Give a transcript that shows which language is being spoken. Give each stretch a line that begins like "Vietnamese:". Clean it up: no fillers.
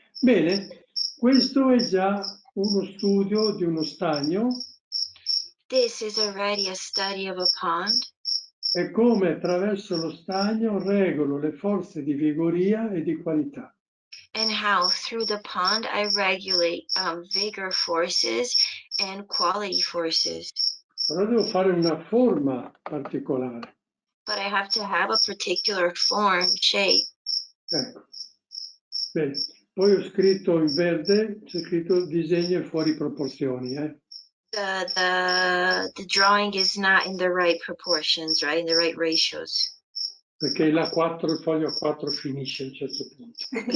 Italian: Bene, questo è già uno studio di uno stagno.
English: This is already a study of a pond.
Italian: E come attraverso lo stagno regolo le forze di vigoria e di qualità.
English: And how through the pond I regulate vigor forces and quality forces.
Italian: Però devo fare una forma particolare.
English: But I have to have a particular form, shape.
Italian: Ecco. Bene. Poi ho scritto in verde, c'è scritto disegno fuori proporzioni.
English: The drawing is not in the right proportions, right? In the right ratios.
Italian: Perché il foglio A4 finisce a un certo punto.